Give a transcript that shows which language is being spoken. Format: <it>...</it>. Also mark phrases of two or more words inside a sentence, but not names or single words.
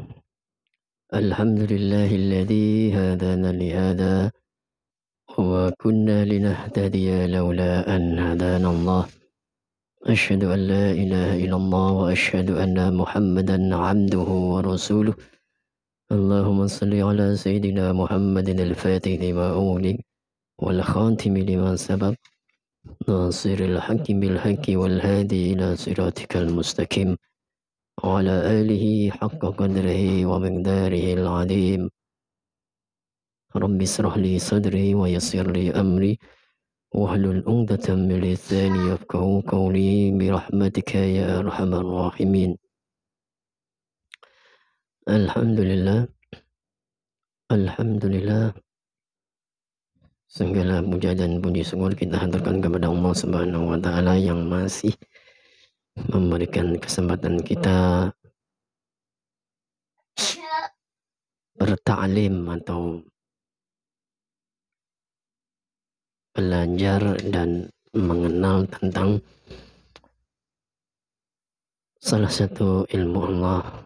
<ar>الحمد لله الذي هدانا لهذا وكنا لنهتدي لولا أن هدانا الله. أشهد أن لا إله إلا الله وأشهد أن محمدا عبده ورسوله. اللهم صل على سيدنا محمد الفاتح لما أغلق والخاتم لما سبق. ناصر الحق بالحق والهادي إلى صراطك المستقيم وعلى آله حق قدره ومقداره العظيم. رب اشرح لي صدري ويسر لي أمري واحلل عقدة من لساني يفقهوا قولي برحمتك يا أرحم الراحمين. الحمد لله. Alhamdulillah,</ar> <id>segala puja dan puji syukur kita haturkan kepada</id> <ar>الله سبحانه وتعالى</ar> <id>yang masih memberikan kesempatan kita bertaklim atau belajar dan mengenal tentang salah satu ilmu Allah</id>